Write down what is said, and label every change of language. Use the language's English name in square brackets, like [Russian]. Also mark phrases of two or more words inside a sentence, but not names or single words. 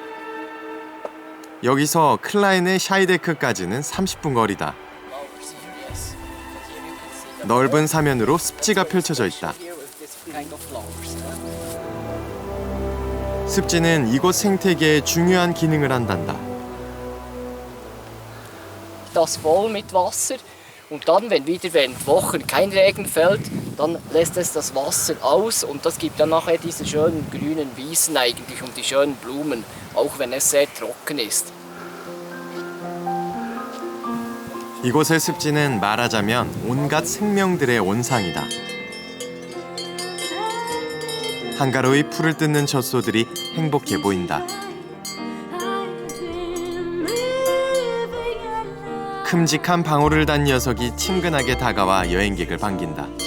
[Korean] 여기서 클라인의 샤이데크까지는 30분 거리다. 넓은 사면으로 습지가 펼쳐져 있다. 습지는 이곳 생태계에 중요한 기능을 한단다. [German] Das voll mit Wasser und dann, wenn wieder während Wochen kein Regen fällt, dann lässt es das Wasser aus und das gibt dann nachher diese schönen grünen Wiesen eigentlich und die schönen Blumen, auch wenn es sehr trocken ist. [Korean] 이곳의 습지는 말하자면 온갖 생명들의 온상이다. 한가로이 풀을 뜯는 젖소들이 행복해 보인다. 큼직한 방울을 단 녀석이 친근하게 다가와 여행객을 반긴다.